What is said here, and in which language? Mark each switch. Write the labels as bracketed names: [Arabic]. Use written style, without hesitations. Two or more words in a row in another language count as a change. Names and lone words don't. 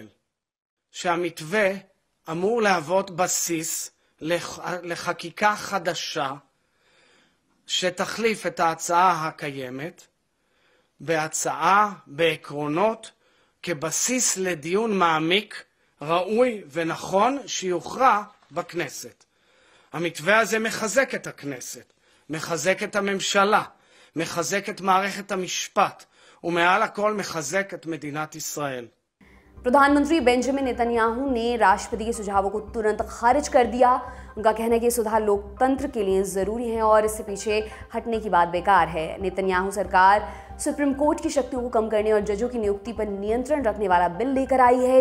[Hebrew] שהמתווה אמור להוות בסיס לחקיקה חדשה שתחליף את ההצעה הקיימת בהצעה, בעקרונות, כבסיס לדיון מעמיק, ראוי ונכון שיוכרע בכנסת. המתווה הזה מחזק את הכנסת, מחזק את הממשלה, מחזק את מערכת המשפט, ומעל הכל מחזק את מדינת ישראל. [Hindi] प्रधानमंत्री बेंजामिन नेतन्याहू ने राष्ट्रपति के सुझावों को तुरंत खारिज कर दिया। उनका कहना है कि सुधार लोकतंत्र के लिए जरूरी है और इससे पीछे हटने की बात बेकार है। नेतन्याहू सरकार सुप्रीम कोर्ट की शक्तियों को कम करने और जजों की नियुक्ति पर नियंत्रण रखने वाला बिल लेकर आई है।